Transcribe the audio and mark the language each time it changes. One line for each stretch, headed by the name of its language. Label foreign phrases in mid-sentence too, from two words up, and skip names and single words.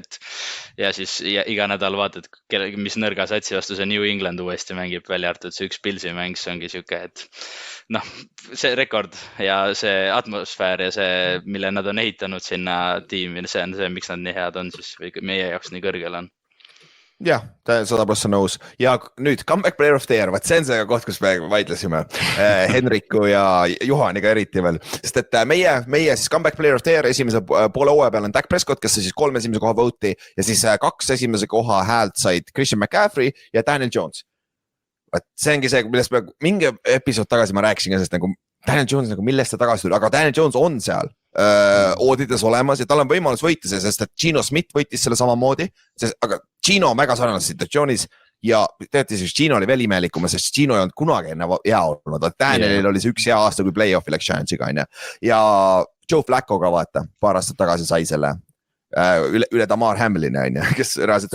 Estonian: ja siis iga nädal vaatad, mis nõrga satsi vastu see New England uuesti mängib, välja arvatud see üks Pilsi mäng, see ongi siuke, et see rekord ja see atmosfäär ja see, mille nad on ehitanud sinna tiimi, see on see, miks nad nii head on siis või meie jaoks nii kõrgel on. Jah, 100% nõus ja nüüd
English: comeback player of the year,
Estonian: see on see koht, kus me vaidlesime Henriku ja Juhaniga eriti veel, sest et meie siis
English: comeback player of the year
Estonian: esimese poole hooaja peal on Dak Prescott, kes sai siis 3 esimese koha vote'i ja siis 2 esimese koha häält said Christian McCaffrey ja Daniel Jones. See ongi see, millest me mingi episood tagasi ma rääkisin, sest nagu Daniel Jones nagu millest ta tagasi tuli, aga Daniel Jones on seal oodides olemas ja tal on võimalus võita see, sest et Gino Smith võitis selle samamoodi, aga Gino on väga sarnases situatsioonis ja teate siis Gino oli veel imelikum, sest Gino ei olnud kunagi enne hea olnud, Danielil oli see üks hea aasta, kui play-off'i läks Giantsiga on ja Joe Flaccoga vaata, paar aastat tagasi sai selle üle Damar Hamlin'i on ju, kes reaalselt